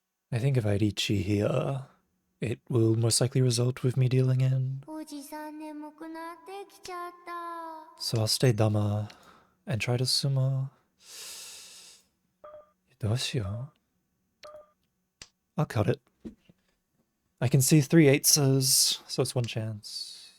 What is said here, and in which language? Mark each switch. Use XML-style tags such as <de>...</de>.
<en>I think if I had Ichi here, it will most likely result with me dealing in.</en> <ja>おじさん眠くなってきちゃった。</ja> <en>So I'll stay Dama and try to sumo.</en> <ja>どうしよう?</ja> <en>I'll cut it. I can see 3 8s, so it's 1 chance.</en>